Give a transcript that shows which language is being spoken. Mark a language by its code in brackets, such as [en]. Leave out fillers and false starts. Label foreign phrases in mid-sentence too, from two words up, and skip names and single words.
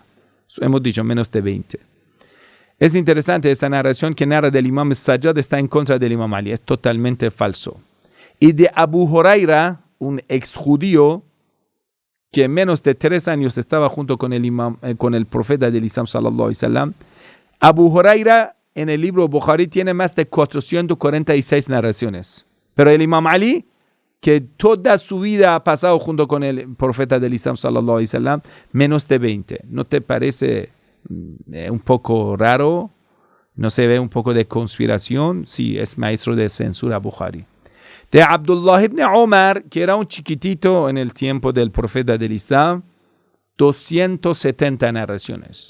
[es] Hemos dicho menos de 20. Es interesante esta narración que narra del Imam Sajjad está en contra del Imam Ali, es totalmente falso. Y de Abu Huraira, un ex judío que menos de 3 años estaba junto con el profeta del Islam [ar] صلى الله عليه وسلم. [es] Abu Huraira en el libro Bukhari tiene más de 446 narraciones. Pero el Imam Ali, que toda su vida ha pasado junto con el profeta del Islam [ar] صلى الله عليه وسلم, [es] menos de 20. ¿No te parece un poco raro? ¿No se ve un poco de conspiración? Sí, es maestro de censura Bukhari. De Abdullah ibn Umar, que era un chiquitito en el tiempo del profeta del Islam, 270 narraciones.